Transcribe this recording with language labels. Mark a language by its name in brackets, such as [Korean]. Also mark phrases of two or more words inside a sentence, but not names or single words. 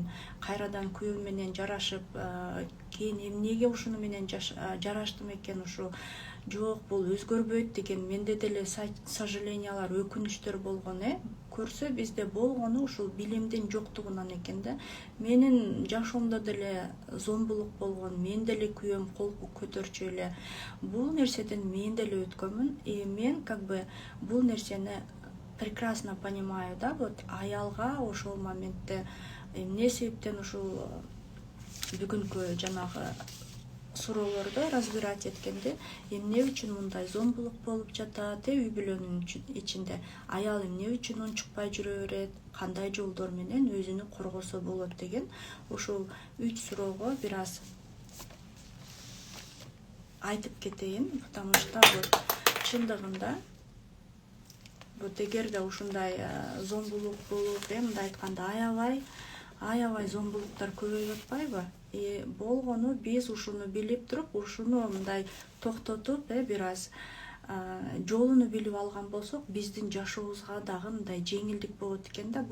[Kyrgyz] Кайрадан күйөөм менен жарашып, кийин эмнеге ушуну менен жараштым экен, ушу жок, бул өзгөрбөйт деген менде деле сожалениялар, өкүнүчтөр болгон. Көрсө бизде болгону ушул билимдин жоктугунан экен да. Менин жашоомдо деле зомбулук болгон, мен деле күйөөм кол көтөрчү эле. Бул нерседен мен деле өткөнмүн. Мен [Russian] как бы [Kyrgyz] бул нерсени [Russian] прекрасно понимаю [Kyrgyz] да. Вот аялга ошол моментте эмне себептен ушул бүгүнкү жанагы суроолорду разбирать эткенде, эмне үчүн мындай зомбулук болуп жатат, үй бүлөнүн ичинде аял эмне үчүн унчукпай жүрө берет, кандай жолдор менен өзүнү коргосо болот деген ушул 3 суроого бир аз айтып кетейин, [Russian] потому что вот [Kyrgyz] чындыгында вот эгерде ушундай зомбулук болуп, мындай айтканда аябай зомбулуктар көбөйүп атпайбы? Болгону биз ушуну билип туруп, ушуну мындай токтотуп, бир аз жолуну билип алган болсок, биздин жашообузга дагы мындай жеңилдик болот экен да.